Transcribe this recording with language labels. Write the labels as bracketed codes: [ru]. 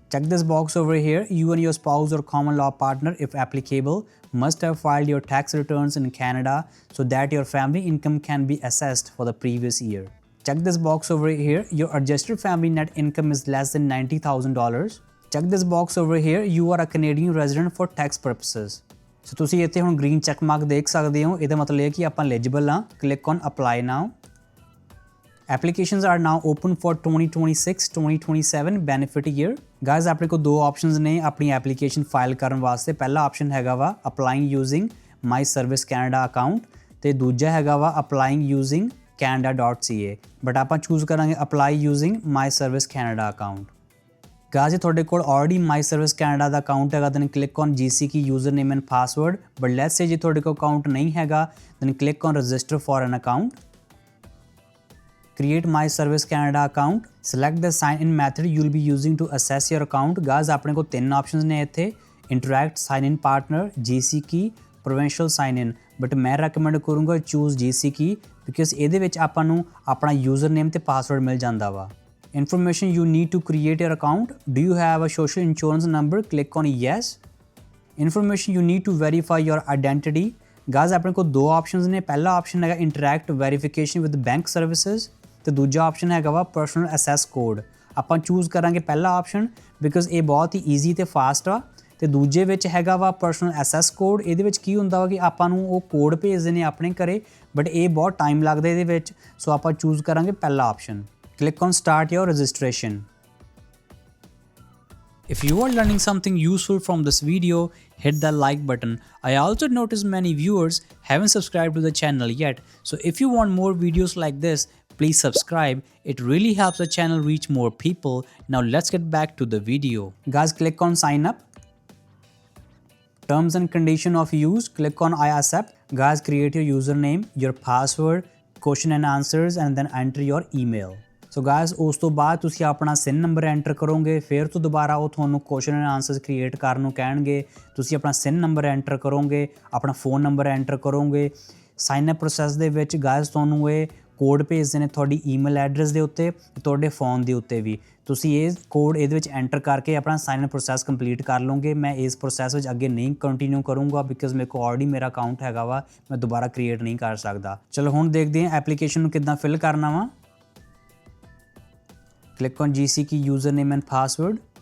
[en] Check this box over here. You and your spouse or common law partner, if applicable, must have filed your tax returns in Canada so that your family income can be assessed for the previous year. Check this box over here. Your adjusted family net income is less than $90,000. Check this box over here. You are a Canadian resident for tax purposes. [pa] So ਤੁਸੀਂ ਇੱਥੇ ਹੁਣ [en] green check mark [pa] ਦੇਖ ਸਕਦੇ ਹੋ। ਇਹਦਾ ਮਤਲਬ ਇਹ ਕਿ ਆਪਾਂ eligible ਹਾਂ। [en] Click on apply now. Applications are now open for 2026-2027 benefit year. [pa] Guys, ਆਪਣੇ ਕੋਲ ਦੋ options ਨੇ ਆਪਣੀ application file ਕਰਨ ਵਾਸਤੇ। ਪਹਿਲਾ [en] option [pa] ਹੈਗਾ ਵਾ [en] applying using my service Canada account [pa] ਤੇ ਦੂਜਾ ਹੈਗਾ ਵਾ [en] applying using canada.ca, [pa] ਬਟ ਆਪਾਂ [en] choose [pa] ਕਰਾਂਗੇ [en] apply using my service Canada account. Guys, if you already My Service Canada account, then click on GCP username and password. But let's say if you account [hi] nahi hai, [en] then click on register for an account. Create My Service Canada account. Select the sign in method you will be using to access your account. Guys, you have 3 options ne interact, sign in partner, GCP, provincial sign in. But I recommend choose GCP because [pa] ਇਹਦੇ ਵਿੱਚ ਆਪਾਂ ਨੂੰ ਆਪਣਾ username ਤੇ password ਮਿਲ ਜਾਂਦਾ ਵਾ. [en] Information you need to create your account. Do you have a social insurance number? Click on yes. Information you need to verify your identity. [pa] Guys, ਆਪਣੇ ਕੋਲ ਦੋ options ਨੇ। ਪਹਿਲਾ [en] option [pa] ਹੈਗਾ [en] interact verification with bank services [pa] ਤੇ ਦੂਜਾ [en] option [pa] ਹੈਗਾ ਵਾ [en] personal access code. [pa] ਆਪਾਂ choose ਕਰਾਂਗੇ ਪਹਿਲਾ option [en] because [pa] ਇਹ ਬਹੁਤ ਹੀ [en] easy [pa] ਤੇ [en] fast [pa] ਆ। ਤੇ ਦੂਜੇ ਵਿੱਚ ਹੈਗਾ ਵਾ personal access code। ਇਹਦੇ ਵਿੱਚ ਕੀ ਹੁੰਦਾ ਵਾ ਕਿ ਆਪਾਂ ਨੂੰ ਉਹ ਕੋਡ ਭੇਜਦੇ ਨੇ ਆਪਣੇ ਘਰੇ, ਬਟ ਇਹ ਬਹੁਤ ਟਾਈਮ ਲੱਗਦਾ ਇਹਦੇ ਵਿੱਚ। ਸੋ ਆਪਾਂ choose ਕਰਾਂਗੇ ਪਹਿਲਾ option. [en] Click on start your registration. If you are learning something useful from this video, hit the like button. I also noticed many viewers haven't subscribed to the channel yet. So if you want more videos like this, please subscribe. It really helps the channel reach more people. Now let's get back to the video. Guys, click on sign up. Terms and condition of use, click on I accept. Guys, create your username, your password, question and answers, and then enter your email. So guys, [pa] ਉਸ ਤੋਂ ਬਾਅਦ ਤੁਸੀਂ ਆਪਣਾ SIN number enter ਕਰੋਗੇ, ਫਿਰ ਤੋਂ ਦੁਬਾਰਾ ਉਹ ਤੁਹਾਨੂੰ ਕੁਐਸਚਨ ਐਂਡ ਆਨਸਰਸ ਕ੍ਰੀਏਟ ਕਰਨ ਨੂੰ ਕਹਿਣਗੇ। ਤੁਸੀਂ ਆਪਣਾ SIN ਨੰਬਰ ਐਂਟਰ ਕਰੋਗੇ, ਆਪਣਾ ਫੋਨ ਨੰਬਰ ਐਂਟਰ ਕਰੋਗੇ। ਸਾਈਨ ਅਪ ਪ੍ਰੋਸੈਸ ਦੇ ਵਿੱਚ ਗਾਇਜ਼ ਤੁਹਾਨੂੰ ਇਹ ਕੋਡ ਭੇਜਦੇ ਨੇ ਤੁਹਾਡੀ ਈਮੇਲ ਐਡਰੈਸ ਦੇ ਉੱਤੇ, ਤੁਹਾਡੇ ਫੋਨ ਦੇ ਉੱਤੇ ਵੀ। ਤੁਸੀਂ ਇਹ ਕੋਡ ਇਹਦੇ ਵਿੱਚ ਐਂਟਰ ਕਰਕੇ ਆਪਣਾ ਸਾਈਨ ਅਪ ਪ੍ਰੋਸੈਸ ਕੰਪਲੀਟ ਕਰ ਲਓਗੇ। ਮੈਂ ਇਸ ਪ੍ਰੋਸੈਸ ਵਿੱਚ ਅੱਗੇ ਨਹੀਂ ਕੰਟੀਨਿਊ ਕਰੂੰਗਾ ਬਿਕਾਜ਼ ਮੇਰੇ ਕੋਲ ਆਲਰੇਡੀ ਮੇਰਾ ਅਕਾਊਂਟ ਹੈਗਾ ਵਾ, ਮੈਂ ਦੁਬਾਰਾ ਕ੍ਰੀਏਟ ਨਹੀਂ ਕਰ ਸਕਦਾ। ਚਲੋ ਹੁਣ ਦੇਖਦੇ ਹਾਂ ਐਪਲੀਕੇਸ਼ਨ ਨੂੰ ਕਿੱਦਾਂ ਫਿਲ ਕਰਨਾ ਵਾ। [en] Click on GCP username and password.